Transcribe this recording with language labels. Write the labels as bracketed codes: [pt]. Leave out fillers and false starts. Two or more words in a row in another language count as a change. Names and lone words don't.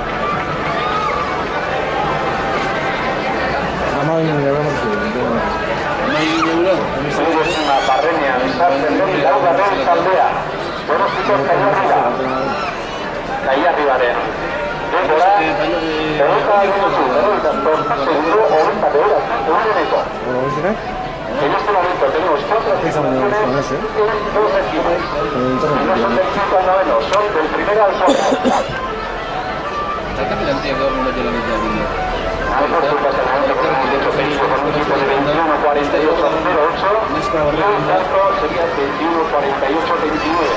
[eu] Barrenean sartzen den laugarren taldea. Donostiko Kaiarribaren denbora [es] 30 segundo 90 En este momento tenemos 4 tripulaciones en 2 regiones. No son del 5 al 9, son del primero al 4. Nosotros hasta el momento con un Perillo con un tiempo de 21:48:08 y un Castro sería 21:48:29.